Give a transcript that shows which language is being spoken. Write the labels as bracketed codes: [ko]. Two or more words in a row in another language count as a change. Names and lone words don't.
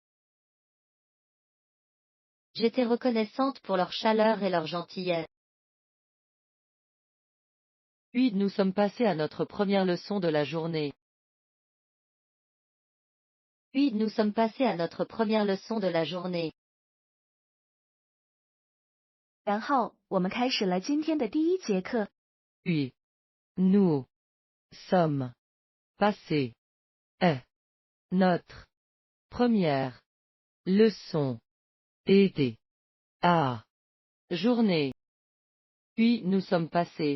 [fr] J'étais reconnaissante pour leur chaleur et leur gentillesse. Puis nous sommes passés à notre première leçon de la journée. Puis nous sommes passés à notre première leçon de la journée. [zh] 然后我们开始了今天的第一节课。 [fr] Puis, nous sommes passés à notre première leçon et à journée. Puis nous sommes passés.